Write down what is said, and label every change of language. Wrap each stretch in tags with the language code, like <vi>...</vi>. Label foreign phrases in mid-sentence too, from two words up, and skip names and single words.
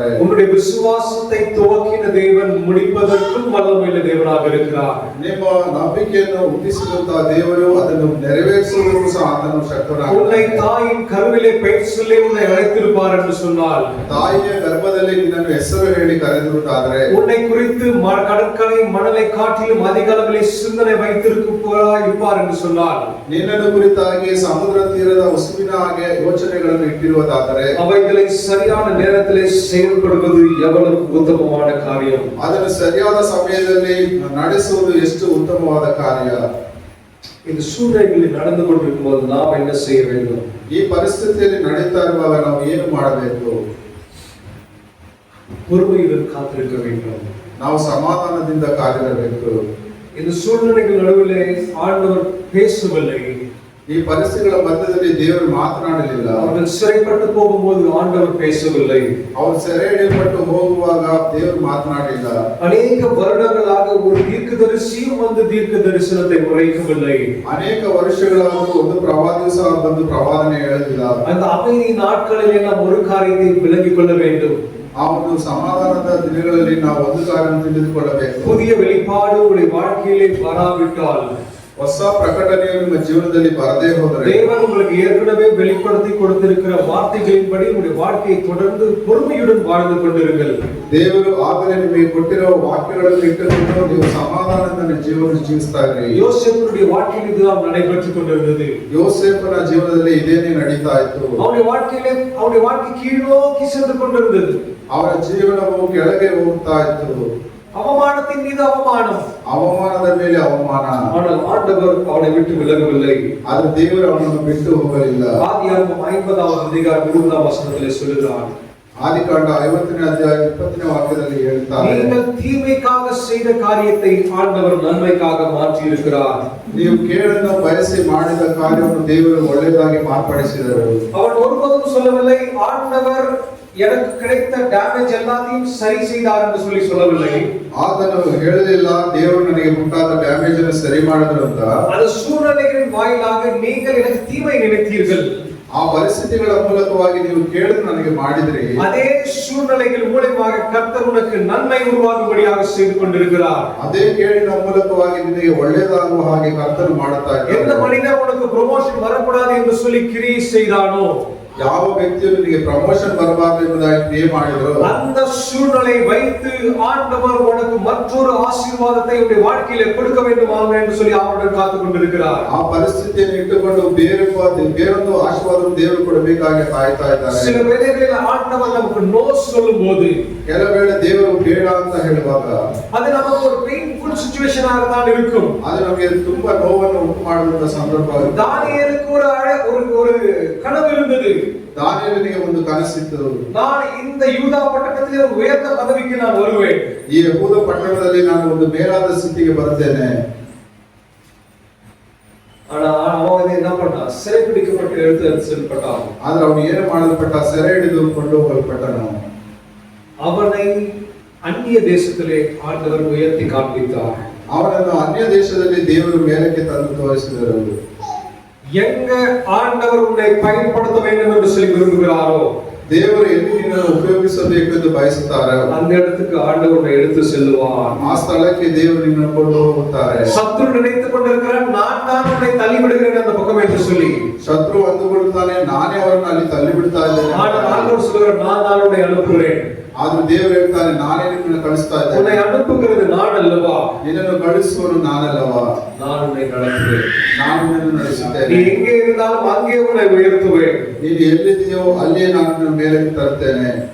<ta>உன்னுடைய விசுவாசத்தை துவக்கின தேவன் முடிப்பதற்கும் வல்லமையுள்ள தேவனாக இருக்கிறார்.</ta> <kn>ನಿಮ್ಮ ನಂಬಿಕೆಯನ್ನು ಹುಟ್ಟಿಸಿದಂತಹ ದೇವರು ಅದನ್ನು ನೆರವೇರಿಸುವುದಕ್ಕೂ ಸಹ ಆತನು ಶಕ್ತನಾಗಿದ್ದಾನೆ.</kn> <ta>உன்னை தாயின் கருவிலே பெயர் சொல்லி உன்னை அழைத்திருப்பார் என்று சொன்னால்,</ta> <kn>ತಾಯಿಯ ಗರ್ಭದಲ್ಲಿ ನಿನ್ನನ್ನು ಹೆಸರು ಹೇಳಿ ಕರೆದಿರುತ್ತಾದರೆ,</kn> <ta>உன்னை குறித்து கடற்கரை மணலை காட்டிலும் அதிக அளவில் சிந்தனை வைத்திருப்பார் என்று சொன்னால்,</ta> <kn>ನಿನ್ನನ್ನು ಕುರಿತಾಗಿ ಸಮುದ್ರ ತೀರದ ಉಸುಬಿನ ಹಾಗೆ ಯೋಚನೆಗಳನ್ನು ಇಟ್ಟಿರುವುದಾದರೆ,</kn> <ta>அவைகளை சரியான நேரத்திலே செயல்படுவது எவ்வளவு உத்தமமான காரியம்.</ta> <kn>ಅದನ್ನು ಸರಿಯಾದ ಸಮಯದಲ್ಲಿ ನಡೆಸುವುದು ಎಷ್ಟು ಉತ್ತಮವಾದ ಕಾರ್ಯ.</kn> <ta>இந்த சூழ்நிலைகளில் நடந்து கொண்டிருக்கும் போது நாம் என்ன செய்ய வேண்டும்?</ta> <kn>ಈ ಪರಿಸ್ಥಿತಿಯಲ್ಲಿ ನಡೀತಾ ಇರುವಾಗ ನಾವು ಏನು ಮಾಡಬೇಕು?</kn> <ta>பொறுமையுடன் காத்திருக்க வேண்டும்.</ta> <kn>ನಾವು ಸಮಾಧಾನದಿಂದ ಕಾದಿರಬೇಕು.</kn> <ta>இந்த சூழ்நிலைகள் நடுவிலே ஆண்டவர் பேசவில்லை.</ta> <kn>ಈ ಪರಿಸ್ಥಿತಿಗಳ ಮಧ್ಯದಲ್ಲಿ ದೇವರು ಮಾತನಾಡಲಿಲ್ಲ.</kn> <ta>அவர்கள் சிறைப்பட்டு போகும்போது ஆண்டவர் பேசவில்லை.</ta> <kn>ಅವರು ಸೆರೆ ಹಿಡಿಯಲ್ಪಟ್ಟು ಹೋಗುವಾಗ ದೇವರು ಮಾತನಾಡಲಿಲ್ಲ.</kn> <ta>அநேக வருடங்களாக ஒரு தீர்க்கதரிசியும் வந்து தீர்க்க தரிசனத்தை உரைக்கவில்லை.</ta> <kn>ಅನೇಕ ವರ್ಷಗಳಾದರೂ ಒಂದು ಪ್ರವಾದಿಯೂ ಸಹ ಬಂದು ಪ್ರವಾದನೆ ಹೇಳಲಿಲ್ಲ.</kn> <ta>அந்த அமைதி நாட்களிலே நாம் ஒரு காரியத்தை விளங்கிக் கொள்ள வேண்டும்.</ta> <kn>ಆ ಒಂದು ಸಮಾಧಾನದ ದಿನಗಳಲ್ಲಿ ನಾವು ಒಂದು ಕಾರ್ಯವನ್ನು ತಿಳಿದುಕೊಳ್ಳಬೇಕು.</kn> <ta>புதிய வெளிப்பாடு உங்களுடைய வாழ்க்கையிலே வராவிட்டால்,</ta> <kn>ಹೊಸ ಪ್ರಕಟಣೆಯು ನಿಮ್ಮ ಜೀವನದಲ್ಲಿ ಬರದೇ ಹೋದರೆ,</kn> <ta>தேவன் உங்களுக்கு ஏற்கனவே வெளிப்படுத்தி கொடுத்திருக்கிற வார்த்தைகளின்படி உங்களுடைய வாழ்க்கையை தொடர்ந்து பொறுமையுடன் வாழ்ந்து கொண்டிருங்கள்.</ta> <kn>ದೇವರು ಆಗಲೇ ನಿಮಗೆ ಕೊಟ್ಟಿರುವ ವಾಕ್ಯಗಳನ್ನು ಇಟ್ಟುಕೊಂಡು ನೀವು ಸಮಾಧಾನದಿಂದ ಜೀವನ ಜೀವಿಸ್ತಾ ಇರಿ.</kn> <ta>யோசேப்புடைய வாழ்க்கையில் இதுதான் நடைபெற்றுக் கொண்டிருந்தது.</ta> <kn>ಯೋಸೇಫನ ಜೀವನದಲ್ಲಿ ಇದೇನೇ ನಡೀತಾ ಇತ್ತು.</kn> <ta>அவருடைய வாழ்க்கை கீழ்நோக்கி சென்று கொண்டிருந்தது.</ta> <kn>ಅವರ ಜೀವನವು ಕೆಳಗೆ ಹೋಗ್ತಾ ಇತ್ತು.</kn> <ta>அவமானத்தின் மீது அவமானம்,</ta> <kn>ಅವಮಾನದ ಮೇಲೆ ಅವಮಾನ.</kn> <ta>ஆனால் ஆண்டவர் அவனை விட்டு விலகவில்லை.</ta> <kn>ಆದ್ರೆ ದೇವರು ಅವನನ್ನು ಬಿಟ್ಟು ಹೋಗಲಿಲ್ಲ.</kn> <ta>ஆதியாகமம் 50வது அதிகாரம் 20வது வசனத்திலே சொல்கிறார்,</ta> <kn>ಆದಿಕಾಂಡ 50ನೇ ಅಧ್ಯಾಯ 20ನೇ ವಾಕ್ಯದಲ್ಲಿ ಹೇಳ್ತಾರೆ,</kn> <ta>நீங்கள் தீமைக்காக செய்த காரியத்தை ஆண்டவர் நன்மைக்காக மாற்றி இருக்கிறார்.</ta> <kn>ನೀವು ಕೇಳನ್ನು ಬಯಸಿ ಮಾಡಿದ ಕಾರ್ಯವನ್ನು ದೇವರು ಒಳ್ಳೆಯದಾಗಿ ಮಾರ್ಪಡಿಸಿದರು.</kn> <ta>அவன் ஒருபோதும் சொல்லவில்லை ஆண்டவர் எனக்கு கிடைத்த ಡ್ಯಾಮೇಜ್ எல்லாத்தையும் சரி செய்தார் என்று சொல்லவில்லை.</ta> <kn>ಆತನು ಹೇಳಲಿಲ್ಲ ದೇವರು ನನಗೆ ಉಂಟಾದ ಡ್ಯಾಮೇಜ್ ಅನ್ನು ಸರಿ ಮಾಡಿದ್ರು ಅಂತ.</kn> <ta>அந்த சூழ்நிலைகளின் வாயிலாக நீங்கள் எனக்கு தீமை நினைத்தீர்கள்.</ta> <kn>ಆ ಪರಿಸ್ಥಿತಿಗಳ ಮೂಲಕವಾಗಿ ನೀವು ಕೇಳಲು ನನಗೆ ಮಾಡಿದ್ರಿ.</kn> <ta>அதே சூழ்நிலைகள் மூலமாக கர்த்தர் உனக்கு நன்மை உருவாகும்படியாக செய்து கொண்டிருக்கிறார்.</ta> <kn>ಅದೇ ಕೇಳಿನ ಮೂಲಕವಾಗಿ ನಿನಗೆ ಒಳ್ಳೆಯದಾಗುವ ಹಾಗೆ ಕರ್ತನು ಮಾಡುತ್ತಾ ಇದ್ದಾನೆ.</kn> <ta>எந்த மனிதர் உனக்கு ப்ரமோஷன் வரக்கூடாது என்று சொல்லி கிரியை செய்தானோ,</ta> <kn>ಯಾವ ವ್ಯಕ್ತಿಯು ನಿನಗೆ ಪ್ರಮೋಷನ್ ಬರಬಾರದು ಎಂಬುದಾಗಿ ಕ್ರಿಯೆ ಮಾಡಿದ್ರು,</kn> <ta>அந்த சூழ்நிலை வைத்து ஆண்டவர் உனக்கு மற்றொரு ஆசீர்வாதத்தை உன்னுடைய வாழ்க்கையிலே கொடுக்க வேண்டுமாக என்று சொல்லி அவருடன் காத்துக் கொண்டிருக்கிறார்.</ta> <kn>ಆ ಪರಿಸ್ಥಿತಿಯನ್ನು ಇಟ್ಟುಕೊಂಡು ಬೇರೊಂದು ಆಶೀರ್ವಾದವನ್ನು ದೇವರು ಕೊಡಬೇಕಾಗಿ ಕಾಯ್ತಾ ಇದ್ದಾರೆ.</kn> <ta>சில வேளைகளில் ஆண்டவர் நமக்கு நோ சொல்லும்போது,</ta> <kn>ಕೆಲವು ವೇಳೆ ದೇವರು ಬೇಡ ಅಂತ ಹೇಳುವಾಗ</kn> <ta>அது நமக்கு ஒரு</ta> <en>painful situation</en> <ta>ஆக தான் இருக்கும்.</ta> <kn>ಅದು ನಮಗೆ ತುಂಬಾ ನೋವನ್ನು ಉಂಟು ಮಾಡುವಂತ ಸಂದರ್ಭ.</kn> <ta>தானியேலுக்கு ஒரு கனவு இருந்தது.</ta> <kn>ದಾನಿಯೇಲನಿಗೆ ಒಂದು ಕನಸಿತ್ತು.</kn> <ta>நான் இந்த யூதா பட்டணத்திலே ஒரு உயர்ந்த பதவிக்கு நான் வருவேன்.</ta> <kn>ಈ ಯಹೂದ ಪಟ್ಟಣದಲ್ಲಿ ನಾನು ಒಂದು ಮೇಲಾದ ಸ್ಥಿತಿಗೆ ಬರ್ತೇನೆ.</kn> <ta>ஆனா அவன் என்ன பண்ணான்? சிறைபிடிக்கப்பட்டு எடுத்து செல்லப்பட்டான்.</ta> <kn>ಆದ್ರೆ ಅವನು ಏನು ಮಾಡಲ್ಪಟ್ಟ? ಸೆರೆ ಹಿಡಿದು ಕೊಂಡು ಹೋಗಲ್ಪಟ್ಟನು.</kn> <ta>அவனை அந்நிய தேசத்திலே ஆண்டவர் உயர்த்தி காண்பித்தார்.</ta> <kn>ಅವನನ್ನು ಅನ್ಯ ದೇಶದಲ್ಲಿ ದೇವರು ಮೇಲಕ್ಕೆ ತಂದು ತೋರಿಸಿದರು.</kn> <ta>எங்க ஆண்டவர் உன்னை பயன்படுத்த வேண்டும் என்று சொல்லி விரும்புகிறாரோ,</ta> <kn>ದೇವರು ಎಲ್ಲಿ ನಿನ್ನನ್ನು ಉಪಯೋಗಿಸಬೇಕು ಎಂದು ಬಯಸುತ್ತಾರೆ,</kn> <ta>அந்த இடத்துக்கு ஆண்டவர் உன்னை எடுத்து செல்லுவார்.</ta> <kn>ಆ ಸ್ಥಳಕ್ಕೆ ದೇವರು ನಿನ್ನನ್ನು ಕೊಂಡು ಹೋಗುತ್ತಾರೆ.</kn> <ta>சத்துரு நினைத்துக் கொண்டிருக்கிறான், நான் தான் உன்னை தள்ளி விடுகிறேன் அந்த பக்கம் என்று சொல்லி.</ta> <kn>ಶತ್ರು ಅಂದುಕೊಳ್ಳುತ್ತಾನೆ, ನಾನೇ ಅವರನ್ನು ಅಲ್ಲಿ ತಳ್ಳಿ ಬಿಡ್ತಾ ಇದ್ದೇನೆ.</kn> <ta>ஆண்டவர் சொல்கிறார், நான் தான் உன்னை அனுப்புகிறேன்.</ta> <kn>ಆದ್ರೆ ದೇವರು ಹೇಳ್ತಾನೆ, ನಾನೇ ನಿನ್ನನ್ನು ಕಳಿಸ್ತಾ ಇದ್ದೇನೆ.</kn> <ta>உன்னை அனுப்புகிறது நான் அல்லவா?</ta> <kn>ನಿನ್ನನ್ನು ಕಳಿಸುವನು ನಾನಲ್ಲವಾ?</kn> <ta>நான் உன்னை நடத்துவேன்.</ta> <kn>ನಾನು ನಿನ್ನನ್ನು</kn> <ta>நீ</ta> <kn>ನಡೆಸುತ್ತೇನೆ.</kn> <ta>எங்கே இருந்தாலும் அங்கே உன்னை உயர்த்துவேன்.</ta> <kn>ನೀನು ಎಲ್ಲಿದೆಯೋ ಅಲ್ಲಿಯೇ ನಾನು ನಿನ್ನ ಮೇಲಕ್ಕೆ ತರುತ್ತೇನೆ.</kn>